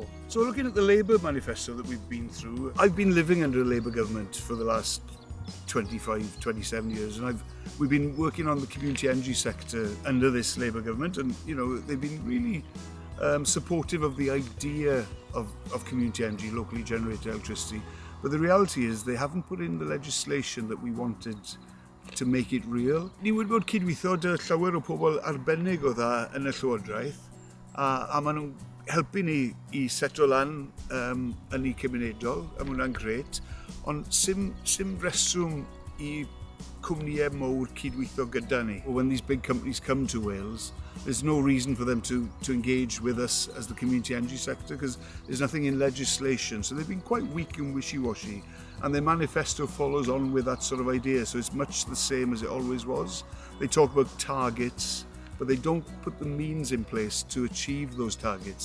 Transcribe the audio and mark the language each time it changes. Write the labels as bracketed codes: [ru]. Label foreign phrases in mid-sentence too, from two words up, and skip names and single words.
[en] So looking at the Labour manifesto that we've been through, I've been living under a Labour government for the last 25, 27 years, and we've been working on the community energy sector under this Labour government, and they've been really supportive of the idea of community energy, locally generated electricity. But the reality is they haven't put in the legislation that we wanted to make it real. [cy] Ni wedi bod cydweithio â llawer o pobl arbennig o dda yn y Llywodraeth, a maen nhw'n helpu ni i seto lan yn ei cymunedol, a mae hwnna'n gret, ond sim reswm i cwmnïau mawr cydweithio gyda ni. [en] When these big companies come to Wales, there's no reason for them to engage with us as the community energy sector, because there's nothing in legislation. So they've been quite weak and wishy-washy, and their manifesto follows on with that sort of idea. So it's much the same as it always was. They talk about targets, but they don't put the means in place to achieve those targets.